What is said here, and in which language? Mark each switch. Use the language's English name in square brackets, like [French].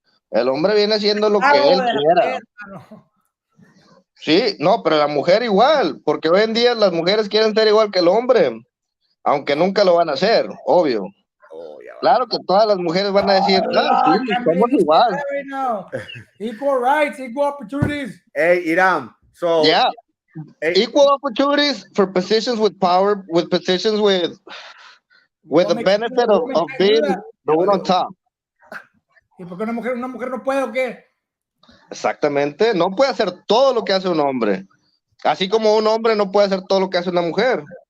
[Spanish] El hombre viene siendo lo que él quiera. Sí, no, pero la mujer igual, porque hoy en día las mujeres quieren ser igual que el hombre, aunque nunca lo van a hacer, obvio. Claro que todas las mujeres van a decir, sí, somos igual. [English] Equal rights, equal opportunities. Hey, Iram, so yeah, equal opportunities for positions with power, with positions with the benefit of being the one on top. [Spanish] ¿Y por qué una mujer no puede o qué? Exactamente, no puede hacer todo lo que hace un hombre, así como un hombre no puede hacer todo lo que hace una mujer.